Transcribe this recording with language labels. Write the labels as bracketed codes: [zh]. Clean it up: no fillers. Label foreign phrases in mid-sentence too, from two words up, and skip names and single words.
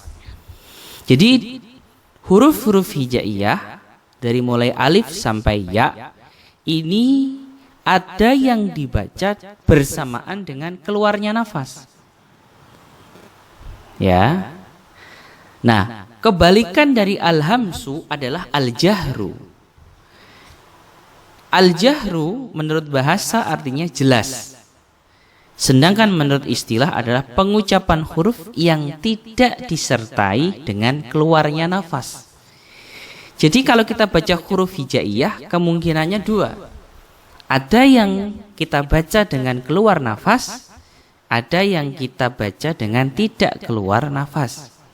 [id] Jadi huruf-huruf hijaiyah dari mulai alif sampai ya ini ada yang dibaca bersamaan dengan keluarnya nafas. Ya. Nah, kebalikan dari al-hamsu adalah al-jahru. Al-jahru menurut bahasa artinya jelas. Sedangkan menurut istilah adalah pengucapan huruf yang tidak disertai dengan keluarnya nafas. Jadi kalau kita baca huruf hijaiyah kemungkinannya 2. Ada yang kita baca dengan keluar nafas, ada yang kita baca dengan tidak keluar nafas.